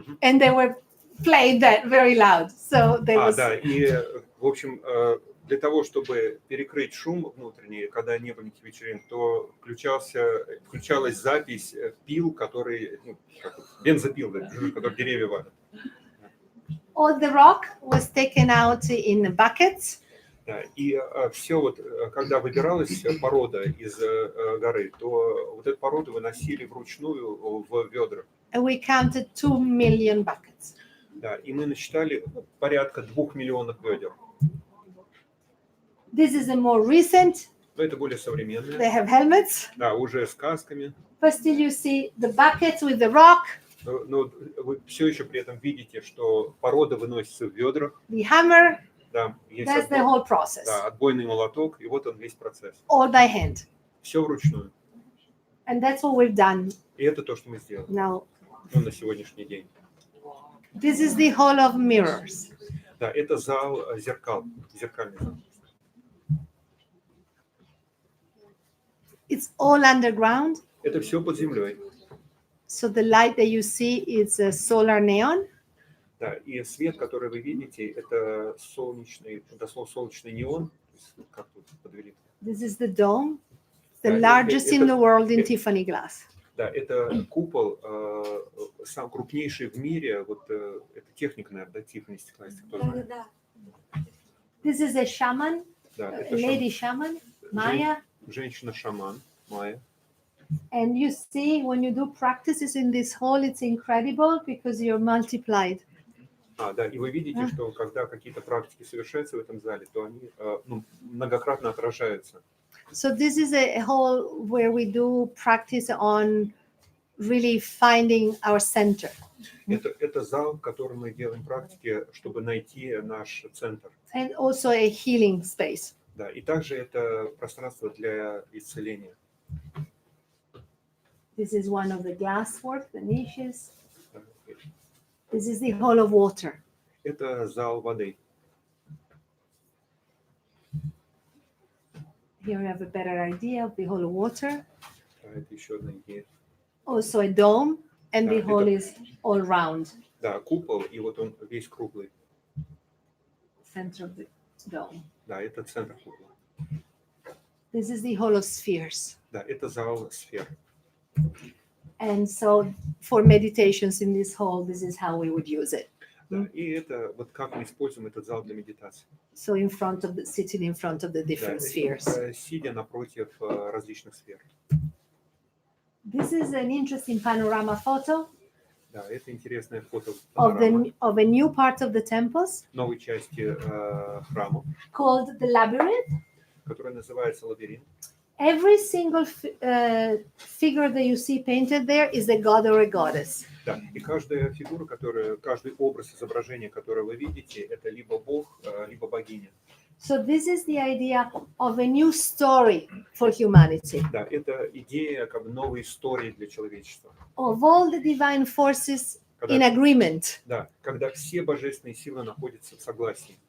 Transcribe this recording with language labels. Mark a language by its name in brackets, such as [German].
[English] And they were playing that very loud. So there was [Russian] Да, и, в общем, для того, чтобы перекрыть шум внутренний, когда не было никаких вечеринок, то включалась запись пил, которые, бензопил, да, которые деревья валят. [English] All the rock was taken out in buckets. [Russian] Да, и все вот, когда выбиралась порода из горы, то вот эту породу выносили вручную в ведра. [English] And we counted 2 million buckets. [Russian] Да, и мы насчитали порядка 2 миллионов ведер. [English] This is a more recent. [Russian] Но это более современные. [English] They have helmets. [Russian] Да, уже с касками. [English] But still you see the buckets with the rock. [Russian] Но вы все еще при этом видите, что порода выносится в ведрах. [English] The hammer. [Russian] Да, есть [English] That's the whole process. [Russian] Да, отбойный молоток, и вот он весь процесс. [English] All by hand. [Russian] Все вручную. [English] And that's what we've done. [Russian] И это то, что мы сделали. [English] Now, [Russian] на сегодняшний день. [English] This is the hall of mirrors. [Russian] Да, это зал зеркал, зеркальный зал. [English] It's all underground. [Russian] Это все под землей. [English] So the light that you see is a solar neon. [Russian] Да, и свет, который вы видите, это солнечный, дословно солнечный неон. Как тут подвели? [English] This is the dome, the largest in the world in Tiffany glass. [Russian] Да, это купол, сам крупнейший в мире. Вот это техника, наверное, да, Tiffany стекла, если кто знает. Да. [English] This is a shaman, [Russian] Да, [English] a [Russian] это [English] lady shaman, Maya. [Russian] Женщина-шаман, Майя. [English] And you see, when you do practices in this hall, it's incredible because you're multiplied. [Russian] Да, и вы видите, что когда какие-то практики совершаются в этом зале, то они многократно отражаются. [English] So this is a hall where we do practice on really finding our center. [Russian] Это зал, в котором мы делаем практики, чтобы найти наш центр. [English] And also a healing space. [Russian] Да, и также это пространство для исцеления. [English] This is one of the glass work, the niches. This is the hall of water. [Russian] Это зал воды. [English] Here you have a better idea of the hall of water. [Russian] Это еще одна идея. [English] Also a dome, and the [Russian] Да, [English] hall [Russian] это- [English] is all round, [Russian] Да, купол, и вот он весь круглый. [English] center of the dome. [Russian] Да, это центр купола. [English] This is the hall of spheres. [Russian] Да, это зал сфер. [English] And so for meditations in this hall, this is how we would use it. [Russian] Да, и это вот как мы используем этот зал для медитации. [English] So in front of the, sitting in front of the [Russian] Да, [English] different spheres. [Russian] сидя напротив различных сфер. [English] This is an interesting panorama photo [Russian] Да, это интересное фото [English] of [Russian] панорама [English] of a new part of the temples [Russian] новой части храма, [English] called the labyrinth. [Russian] которая называется лабиринт. [English] Every single figure that you see painted there is a god or a goddess. [Russian] Да, и каждая фигура, каждый образ изображения, которое вы видите, это либо бог, либо богиня. [English] So this is the idea of a new story for humanity. [Russian] Да, это идея как бы новой истории для человечества. [English] Of all the divine forces in [Russian] Когда, [English] agreement, [Russian] да, когда все божественные силы находятся в согласии.